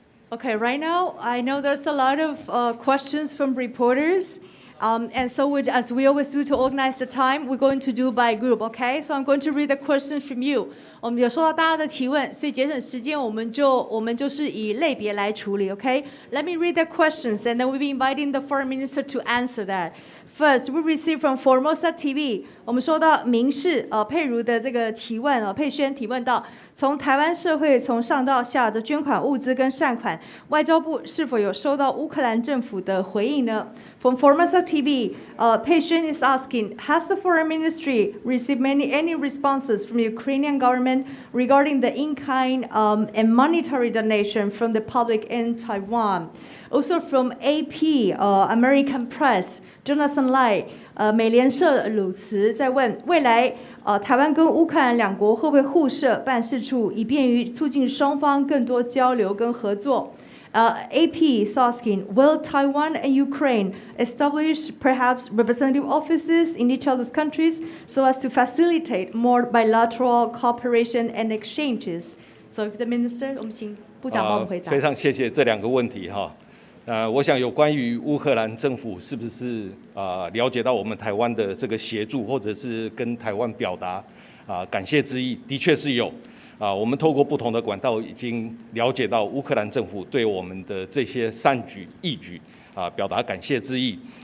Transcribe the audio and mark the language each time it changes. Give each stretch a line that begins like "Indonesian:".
English: Okay, right now, I know there's a lot of questions from reporters. And so as we always do to organize the time, we're going to do by group, okay? So I'm going to read the questions from you.
Chinese: 我们有收到大家的提问，所以节省时间，我们就是以类别来处理 okay?
English: Let me read the questions, and then we'll be inviting the foreign minister to answer that. First, we received from Formosa TV.
Chinese: 我们收到民视佩如的这个提问佩轩提问到，从台湾社会从上到下的捐款物资跟善款，外交部是否有收到乌克兰政府的回应呢？
English: From Formosa TV, Pei Xuan is asking, has the foreign ministry received any responses from the Ukrainian government regarding the in-kind and monetary donation from the public in Taiwan? Also from AP, American Press,
Chinese: Jonathan Lai, 美联社鲁茨在问，未来台湾跟乌克兰两国会不会互设办事处，以便于促进双方更多交流跟合作？
English: AP is asking, will Taiwan and Ukraine establish perhaps representative offices in each other's countries so as to facilitate more bilateral cooperation and exchanges? So if the minister,
Chinese: 我们请部长帮我们回答。非常谢谢这两个问题哈。我想有关于乌克兰政府是不是了解到我们台湾的这个协助，或者是跟台湾表达感谢之意，的确是有。我们透过不同的管道已经了解到乌克兰政府对我们的这些善举义举表达感谢之意。